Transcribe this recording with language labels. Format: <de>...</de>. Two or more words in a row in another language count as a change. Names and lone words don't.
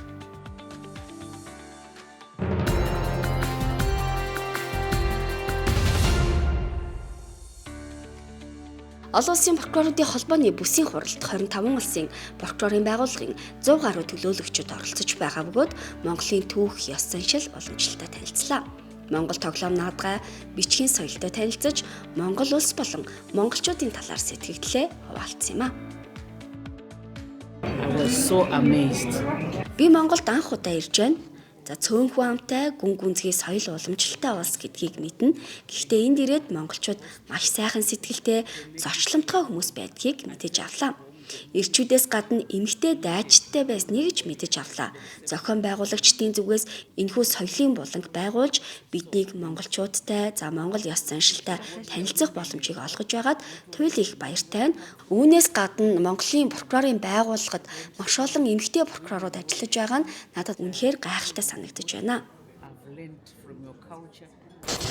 <mn>Олон улсын прокуроруудын холбооны бүсийн хуралд 25 улсын прокурорын байгууллагын 100 гаруй төлөөлөгчид оролцож байгаа бөгөөд Монголын түүх, ёс заншил уламжлалтай танилцлаа. Монгол тоглоом наадгай, бичгийн соёлтой танилцж, Монгол улс болон монголчуудын талаар сэтгэгдлээ хуваалцсан юм а.</mn> <en>I was so amazed.</en> <mn>Би Монголд анх удаа ирж байна. За цөөнхөн амтай гүн гүнзгий соёл уламжлалтай улс гэдгийг мэднэ. Гэхдээ энд ирээд монголчууд маш сайхан сэтгэлтэй, зочломтгой хүмүүс байдгийг мэдэж авлаа. Ирчүүдээс гадна эмэгтэй дайчдтай байсныг ч мэдэж авлаа. Зохион байгуулагчдын зүгээс энэхүү соёлын буланг байгуулж биднийг монголчуудтай, Монгол ёс заншилтай танилцах боломжийг олгож байгаад туйл их баяртай байна. Үүнээс гадна Монголын прокурорын байгууллагад маш олон эмэгтэй прокурорууд ажиллаж байгаа нь надад үнэхээр гайхалтай санагдаж байна.</mn> <en>I've learned from your culture.</en>